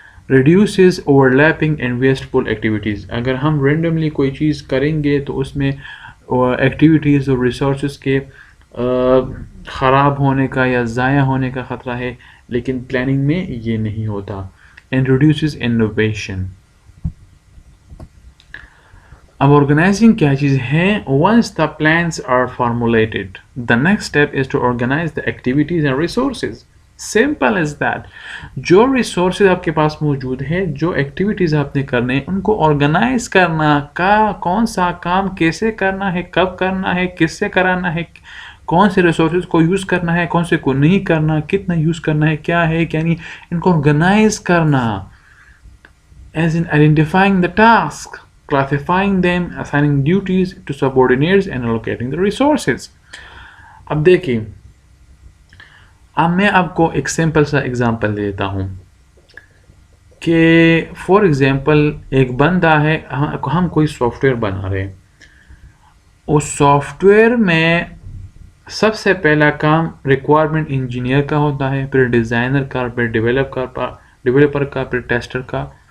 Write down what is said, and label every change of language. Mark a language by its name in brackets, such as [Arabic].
[English] Reduces overlapping and wasteful activities. [Urdu] اگر ہم randomly کوئی چیز کریں گے تو اس میں ایکٹیویٹیز اور ریسورسز کے خراب ہونے کا یا ضائع ہونے کا خطرہ ہے، لیکن پلاننگ میں یہ نہیں ہوتا. [English] And reduces innovation. [Urdu] اب آرگنائزنگ کیا چیز ہے؟ [English] once the plans are formulated, the next step is to organize the activities and resources. Simple as that. [Urdu] جو ریسورسز آپ کے پاس موجود ہے، جو ایکٹیویٹیز آپ نے کرنے، ان کو آرگنائز کرنا، کون سا کام کیسے کرنا ہے، کب کرنا ہے، کس سے کرانا ہے، کون سے ریسورسز کو یوز کرنا ہے، کون سے کو نہیں کرنا، کتنا یوز کرنا ہے، کیا ہے کیا نہیں، ان کو آرگنائز کرنا. [English] As in identifying the task, classifying them, assigning duties to subordinates and allocating the resources. [Urdu] اب دیکھیں، اب میں آپ کو ایک سمپل سا ایگزامپل دیتا ہوں کہ فار ایگزامپل ایک بندہ ہے، ہم کوئی سافٹ ویئر بنا رہے ہیں. اس سافٹ ویئر میں سب سے پہلا کام ریکوائرمنٹ انجینئر کا ہوتا ہے، پھر ڈیزائنر کا، پھر ڈیولپر کا، پھر ٹیسٹر کا.